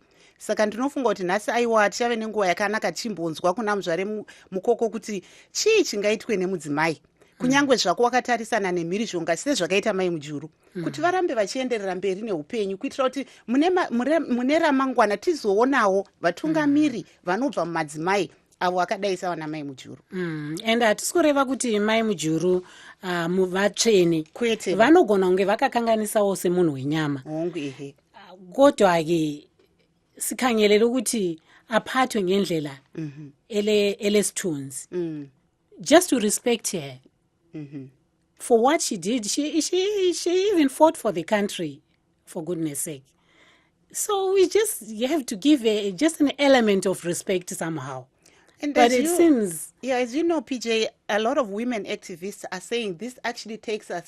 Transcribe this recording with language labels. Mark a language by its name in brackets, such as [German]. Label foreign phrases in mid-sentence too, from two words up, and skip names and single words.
[Shona] Saka ndinofunga kuti nhasi aiwa tichave nenguva yakanaka tichimbonzwa kuna muzvare Mukoko kuti chii chingaitwe nemudzimai, kunyange zvako wakatarisana nemhirizhonga sezvakaita mai Mujuru, kuti varambe vachienderera mberi neupenyu kuitira kuti mune ramangwana tizoonawo vatungamiri vanobva mumadzimai avo akadai sawa namai Mujuru. And hatisi kureva kuti mai Mujuru vatsvene kwete, vanogona kunge vakakanganisawo semunhu wenyama. [North Ndebele] Kodwa-ke sikhangelele ukuthi aphathwe ngendlela elesithunzi. [English] Just to respect her for what she did. She even fought for the country, for goodness sake. So you have to give just an element of respect somehow. And but it seems... Yeah, as you know, PJ, a lot of women activists are saying this actually takes us